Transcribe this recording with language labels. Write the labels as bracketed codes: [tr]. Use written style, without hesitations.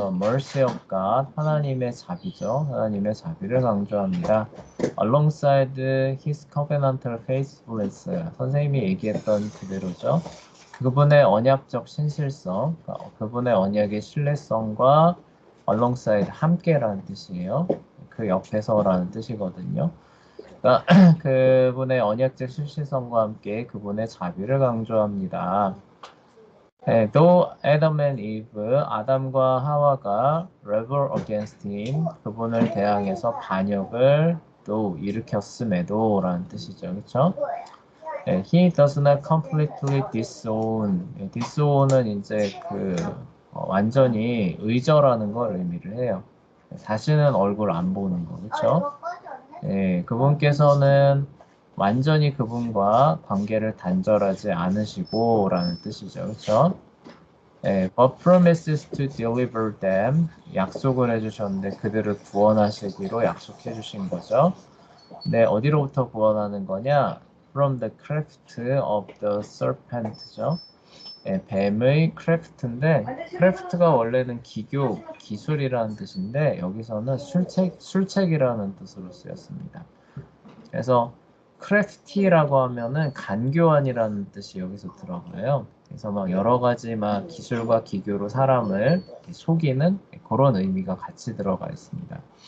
[en] The mercy of God, [ko] 하나님의 자비죠. 하나님의 자비를 강조합니다. [en] Alongside His covenantal faithfulness, [ko] 선생님이 얘기했던 그대로죠. 그분의 언약적 신실성, 그분의 언약의 신뢰성과 alongside 함께라는 뜻이에요. 그 옆에서라는 뜻이거든요. 그러니까 그분의 언약적 실실성과 함께 그분의 자비를 강조합니다. 네, 또 Adam and Eve, 아담과 하와가 [en] rebel against him, [ko] 그분을 대항해서 반역을 또 일으켰음에도라는 뜻이죠. 그렇죠? [en] 네, he does not completely disown. [ko] disown은 이제 완전히 의절하는 걸 의미를 해요. 다시는 얼굴 안 보는 거, 그렇죠? 예, 그분께서는 완전히 그분과 관계를 단절하지 않으시고라는 뜻이죠. 그렇죠? 예, [en] but promises to deliver them [ko] 약속을 해주셨는데 그들을 구원하시기로 약속해 주신 거죠. 네, 어디로부터 구원하는 거냐? [en] From the craft of the serpent죠. [ko] 예, 뱀의 크래프트인데 크래프트가 원래는 기술이라는 뜻인데 여기서는 술책이라는 뜻으로 쓰였습니다. 그래서 크래프티라고 하면은 간교한이라는 뜻이 여기서 들어가요. 그래서 막 여러 가지 막 기술과 기교로 사람을 속이는 그런 의미가 같이 들어가 있습니다.